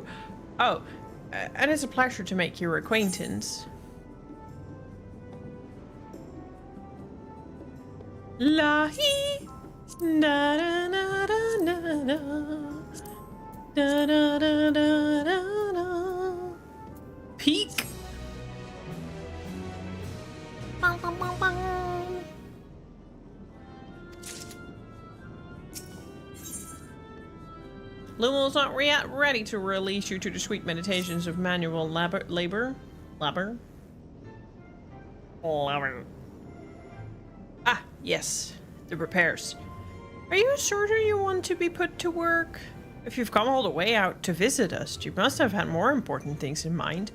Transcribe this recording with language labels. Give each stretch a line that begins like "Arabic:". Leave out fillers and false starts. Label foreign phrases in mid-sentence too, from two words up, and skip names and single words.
English: Oh, and it's a pleasure to make your acquaintance. La-hee! Da-da-da-da-da-da. Da-da-da-da-da-da. Peak! Bang, bang, bang, bang. Lumel's not ready to release you to the sweet meditations of manual labor. Ah, yes, the repairs. Are you sure you want to be put to work? If you've come all the way out to visit us, you must have had more important things in mind.